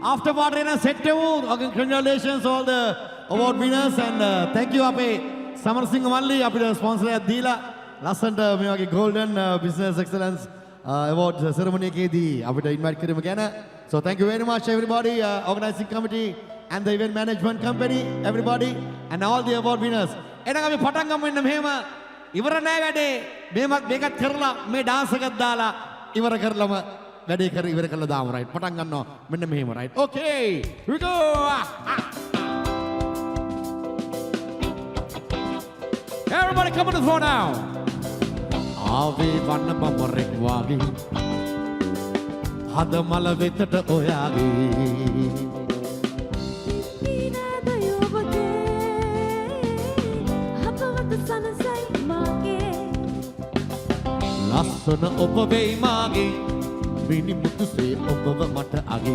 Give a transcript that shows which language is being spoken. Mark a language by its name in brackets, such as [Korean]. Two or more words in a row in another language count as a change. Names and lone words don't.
[English] after party and set congratulations all the award winners and thank you [Sinhala] අපේ සමරසිංහ මල්ලි අපිට ස්පොන්සර් එකක් දීලා ලස්සනට මේ වගේ [English] golden business excellence award [Sinhala] ceremony එකේදී අපිට invite කිරීම ගැන [English] so thank you very much everybody organizing committee and the event management company everybody and all the award winners [Sinhala] එහෙනම් අපි පටන් ගමු මෙන්න මෙහෙම ඉවර නෑ වැඩේ මේකත් කරලා මේ dance එකත් දාලා ඉවර කරලම වැඩේ කර ඉවර කළා දාමු right පටන් ගන්නවා මෙන්න මෙහෙම [English] right okay here we go everybody come on the floor now [Sinhala] ආවේ වන්න බමරෙක් වාගේ හද මල වෙතට ඔයාගේ ලස්සන ඔබ වෙයි මාගේ මිනි මුතුසේ ඔබව මට අගේ